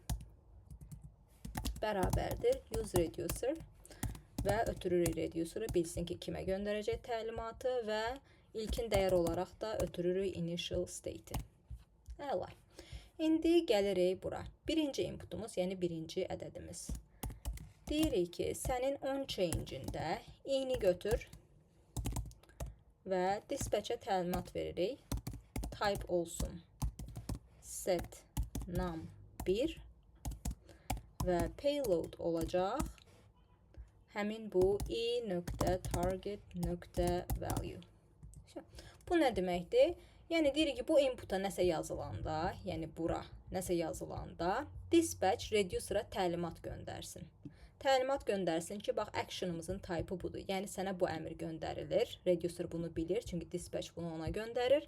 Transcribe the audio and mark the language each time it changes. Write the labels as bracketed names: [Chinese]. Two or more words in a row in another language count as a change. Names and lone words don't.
[Azerbaijani] Bərabərdir [English] use reducer [Azerbaijani] və ötürürük reducer'ı bilsin ki kimə göndərəcək təlimatı və ilkin dəyər olaraq da ötürürük [English] initial state'i. [Azerbaijani] Əla. İndi gəlirik bura. Birinci inputumuz, yəni birinci ədədimiz. Deyirik ki, sənin [English] on change- [Azerbaijani] ində i-ni götür və dispatch'ə təlimat veririk. Type olsun [English] set num1 [Azerbaijani] və payload olacaq həmin bu i.target.value. Bu nə deməkdir? Yəni deyirik ki, bu input'a nəsə yazılanda, yəni bura nəsə yazılanda dispatch reducer'a təlimat göndərsin. Təlimat göndərsin ki, bax action'ımızın type'ı budur. Yəni sənə bu əmr göndərilir. Reducer bunu bilir, çünki dispatch bunu ona göndərir.